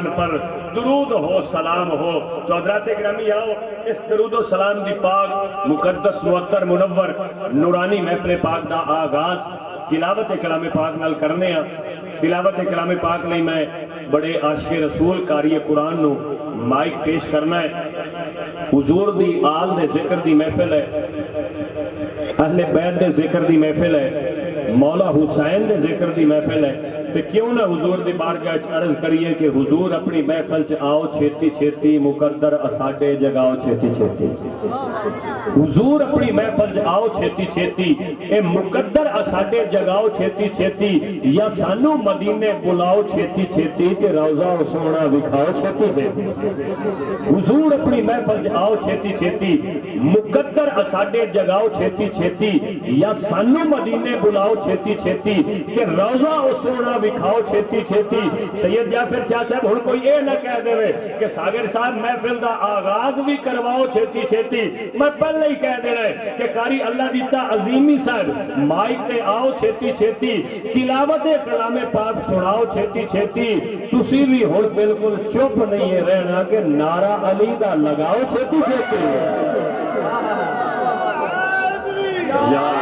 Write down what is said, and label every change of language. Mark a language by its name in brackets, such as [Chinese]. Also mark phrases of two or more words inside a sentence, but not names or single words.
[Punjabi] پر درود ہو سلام ہو تو حضرات گرامی آؤ اس درود و سلام دی پاک مقدس معطر منور نورانی محفل پاک دا آغاز تلاوت کلام پاک نال کرنے ہیں تلاوت کلام پاک نہیں میں بڑے عاشق رسول قاری قرآن نو مائک پیش کرنا ہے حضور دی آل دے ذکر دی محفل ہے اہل بیت دے ذکر دی محفل ہے مولا حسین دے ذکر دی محفل ہے تو کیوں نہ حضور دی بارگاہ عرض کریے کہ حضور اپنی محفل چ آؤ چھیتی چھیتی مقدر اساڈے جگاؤ چھیتی چھیتی حضور اپنی محفل چ آؤ چھیتی چھیتی اے مقدر اساڈے جگاؤ چھیتی چھیتی یا سانو مدینے بلاؤ چھیتی چھیتی کہ روضہ و سونا دکھاؤ چھیتی چھیتی حضور اپنی محفل چ آؤ چھیتی چھیتی مقدر اساڈے جگاؤ چھیتی چھیتی یا سانو مدینے بلاؤ چھیتی چھیتی کہ روضہ و سونا دکھاؤ چھیتی چھیتی سید جعفر شاہ صاحب ہن کوئی اے نہ کہہ دے کہ ساگر صاحب محفل دا آغاز بھی کرواؤ چھیتی چھیتی میں پہلے ہی کہہ دے رہے کہ قاری اللہ دیتا عظیمی صاحب مائک تے آؤ چھیتی چھیتی تلاوت کلام پاک سناؤ چھیتی چھیتی تسی بھی ہن بالکل چپ نہیں ہے رہنا کہ نعرہ علی دا لگاؤ چھیتی چھیتی یا